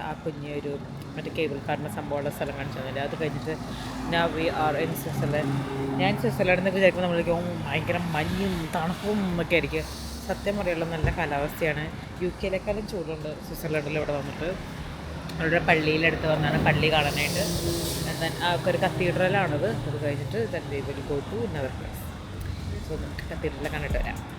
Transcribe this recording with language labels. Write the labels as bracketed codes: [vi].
[ml] ആ കുഞ്ഞൊരു മറ്റേ കേബിൾ കാറിൻ്റെ സംഭവമുള്ള സ്ഥലം കാണിച്ചു തന്നില്ല. [en] അത് കഴിഞ്ഞിട്ട് now we are in Switzerland. [ml] ഞാൻ സ്വിറ്റ്സർലൻഡിൽ നിന്നൊക്കെ വിചാരിക്കുമ്പോൾ നമ്മളിരിക്കും ഭയങ്കര മഞ്ഞും തണുപ്പും ഒക്കെ ആയിരിക്കും. സത്യം പറയുള്ള നല്ല കാലാവസ്ഥയാണ്. UK-യിലേക്കാളും ചൂടുണ്ട് സ്വിറ്റ്സർലൻഡിൽ ഇവിടെ വന്നിട്ട്. അവരുടെ പള്ളിയിലെടുത്ത് വന്നാണ് പള്ളി കാണാനായിട്ട്. ദെൻ ഒരു കത്തീഡ്രലാണത്. [en] അത് കഴിഞ്ഞിട്ട് then we will go to another place. So നമുക്ക് കത്തീഡ്രൽ കണ്ടിട്ട് വരാം.